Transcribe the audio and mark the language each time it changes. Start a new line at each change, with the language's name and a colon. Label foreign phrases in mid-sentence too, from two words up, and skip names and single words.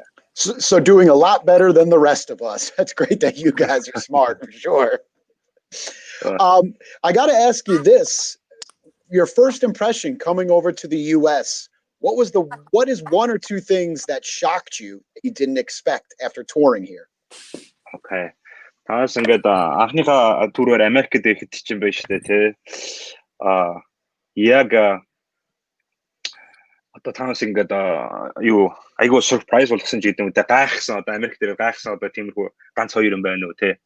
English: So doing a lot better than the rest of us. That's great that you guys are smart, for sure. I got to ask you this. Your first impression coming over to the U.S., what is one or two things that shocked you that you didn't expect after touring here? Okay.
Mongolian: Танаас ингээд анхныхаа түрээр Америкт ирэхэд чинь байж тээ те. Яг одоо танаас ингээд айгуу surprise болгосон ч гэдэг юм. Гайхсан одоо Америк дээр гайхсан одоо тиймэрхүү ганц хоёр юм байна уу те.